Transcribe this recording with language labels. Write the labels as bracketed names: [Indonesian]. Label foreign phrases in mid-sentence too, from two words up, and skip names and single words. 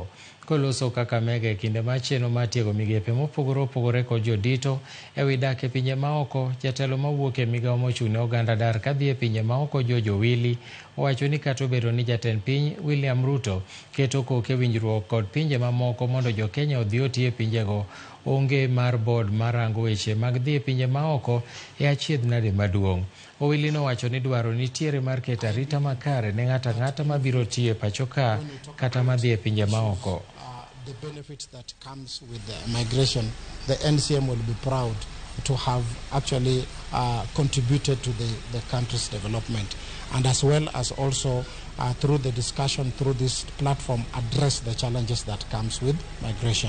[Luo (Kenya and Tanzania)] Koloso Kakamega e kinde machielo mar tiego migepe mopogore opogore kod jodito e wi dak e pinje maoko, jatelo mawuok e migawo mochung' ne oganda dar kadhi e pinje maoko George Owili owacho ni kata obedo ni jatend piny William Ruto keto koke winjruok kod pinje mamoko mondo jokenya odhi oti e pinjego, onge mar board marango weche mag dhi e pinje maoko e achiedh nade maduong'. Owili nowacho ni dwaro nitiere mar keto arita makare ne ng'ato ang'ata mabiro tiyo e pacho ka kata madhi e pinje maoko. [English] The benefits that comes with migration, the NCM will be proud to have actually contributed to the country's development, and as well as also through the discussion through this platform address the challenges that comes with migration.